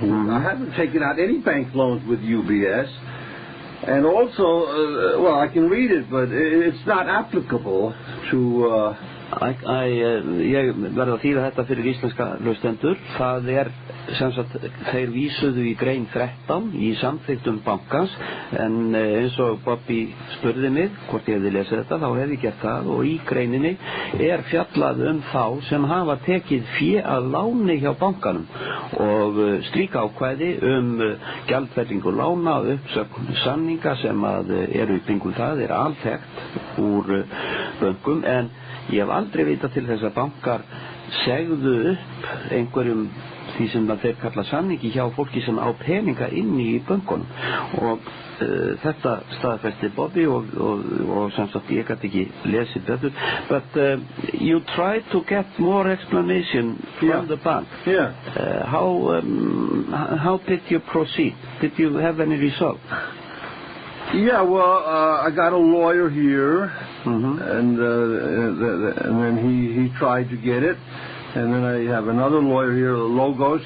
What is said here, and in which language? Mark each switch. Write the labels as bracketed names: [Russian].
[English] I haven't taken out any bank loans with UBS. And also, well, I can read it, but it's not applicable to... [Icelandic] Ég verð að þýða þetta fyrir íslenska hlustendur. Það sem sagt, þeir vísuðu í grein 13 í samþykktum bankans, en eins og Bobby spurði mig hvort ég hefði lesið þetta, þá hef ég gert það, og í greininni fjallað þá sem hafa tekið fé að láni hjá bankanum og slík ákvæði gjaldfellingu lána og uppsögn samninga sem eru í kringum það alþekkt úr bönkum, en ég hef aldrei vitað til þess að bankar segðu upp einhverjum því sem þeir kalla samningi hjá fólki sem á peninga inni í bönkunum, og þetta staðfesti Bobby og sem sagt ég gæti ekki lesið betur. [English] But you tried to get more explanation from the bank. How did you proceed? Did you have any result? Yeah, well, I got a lawyer here, and then he tried to get it, and then I have another lawyer here, Logos.